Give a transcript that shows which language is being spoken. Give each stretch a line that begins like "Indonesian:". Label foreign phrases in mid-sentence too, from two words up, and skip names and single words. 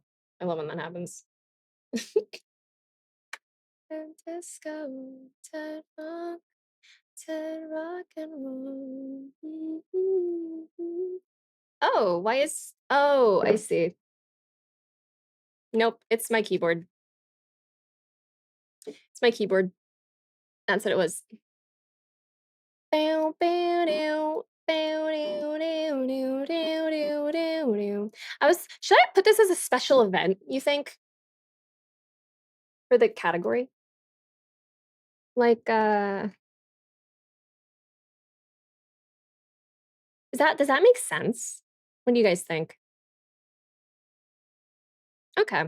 English: I love when that happens. And disco, to rock and roll. Oh, why is oh, I see. Nope, it's my keyboard. It's my keyboard. That's what it was. Bow, bow, dow, bow, dow, dow, dow, dow, dow, dow, dow. Should I put this as a special event, you think? For the category? Like, does that make sense? What do you guys think? Okay.